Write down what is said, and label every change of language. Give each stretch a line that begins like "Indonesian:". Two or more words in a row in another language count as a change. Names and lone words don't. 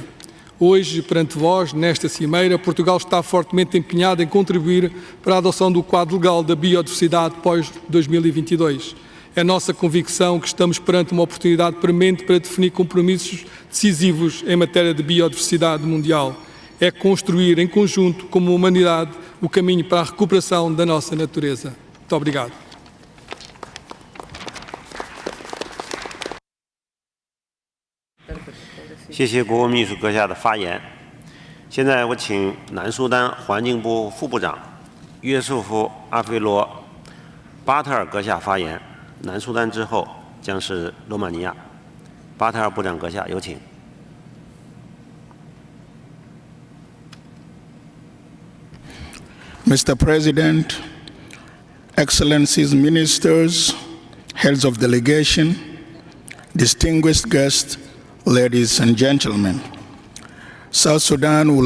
Portuguese: Hoje, perante vós, nesta cimeira, Portugal está fortemente empenhado em contribuir para a adoção do quadro legal da biodiversidade pós-2022. É nossa convicção que estamos perante uma oportunidade premente para definir compromissos decisivos em matéria de biodiversidade mundial. É construir em conjunto, como humanidade, o caminho para a recuperação da nossa natureza. Muito obrigado.
Chinese: 谢谢国务秘书阁下的发言。现在我请南苏丹环境部副部长约束夫阿菲罗巴特尔阁下发言。南苏丹之后将是罗马尼亚。巴特尔部长阁下，有请。
English: Mr. President, Excellencies, Ministers, Heads of Delegation, distinguished guests, ladies and gentlemen, South Sudan would